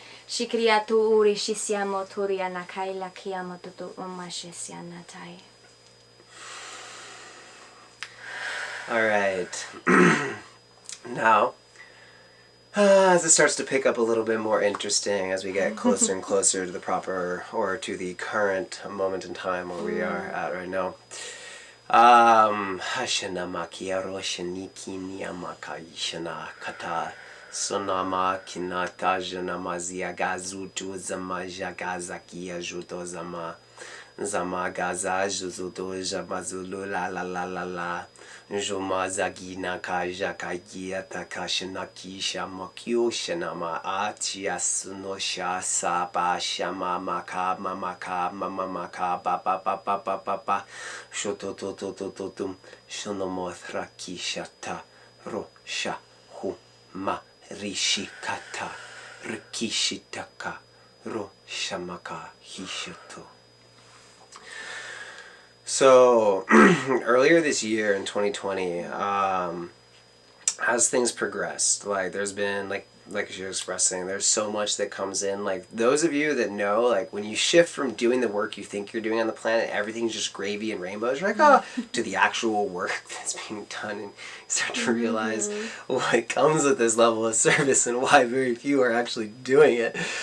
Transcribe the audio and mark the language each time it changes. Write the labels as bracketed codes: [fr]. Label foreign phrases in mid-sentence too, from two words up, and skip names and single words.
[en] All right. Now, as it starts to pick up a little bit more interesting as we get closer and closer to the proper, or to the current moment in time where we are at right now. Sonama kinata janama ziagazutu zama jagazakia juto zama gaza juzuto jamazulu la la la la la juma zagina kaja kagia takashinaki shamakyo shanama atia sunosha sapa shama maka mamaka mamaka papa papa papa shotototototum shonomothraki shata rosha huma Rishikata Rikishitaka Roshamaka Hishoto. So earlier this year in 2020, as things progressed, like there's been like like you're expressing, there's so much that comes in. Like, those of you that know, like, when you shift from doing the work you think you're doing on the planet, everything's just gravy and rainbows, you're like, oh, to the actual work that's being done, and you start to realize what comes with this level of service and why very few are actually doing it.